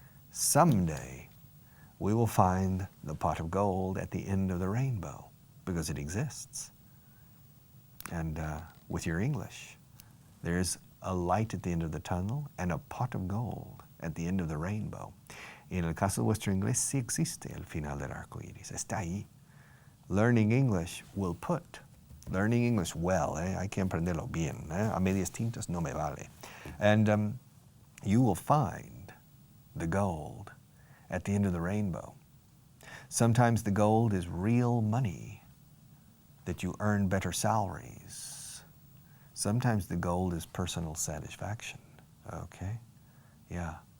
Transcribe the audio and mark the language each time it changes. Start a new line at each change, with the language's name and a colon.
English: Someday we will find the pot of gold at the end of the rainbow, because it exists. And with your English, there's a light at the end of the tunnel and a pot of gold at the end of the rainbow.
Spanish: En el caso de vuestro inglés, sí existe el final del arco iris. Está ahí.
English: Learning English will put Learning English well,
Spanish: hay que aprenderlo bien. A medias tintas no me vale.
English: And you will find the gold at the end of the rainbow. Sometimes the gold is real money, that you earn better salaries. Sometimes the gold is personal satisfaction, okay? Yeah.